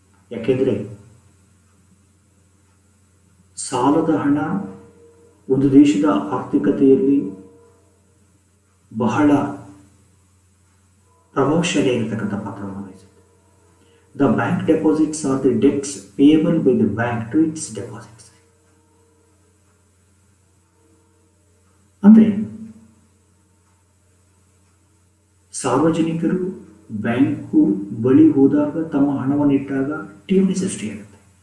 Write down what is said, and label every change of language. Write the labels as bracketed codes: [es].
[kn] ಯಾಕೆಂದರೆ ಸಾಲದ ಹಣ ಒಂದು ದೇಶದ ಆರ್ಥಿಕತೆಯಲ್ಲಿ ಬಹಳ ಪ್ರಭಾವಶಾಲಿಯಾಗಿರ್ತಕ್ಕಂಥ ಪಾತ್ರವನ್ನು ವಹಿಸುತ್ತೆ. [en] The bank deposits are the debts payable by the bank to its deposits. ಅಂದರೆ [kn] ಸಾರ್ವಜನಿಕರು ಬ್ಯಾಂಕು ಬಳಿ ಹೋದಾಗ ತಮ್ಮ ಹಣವನ್ನು ಇಟ್ಟಾಗ ಠೇವಣಿ ಸೃಷ್ಟಿಯಾಗುತ್ತೆ.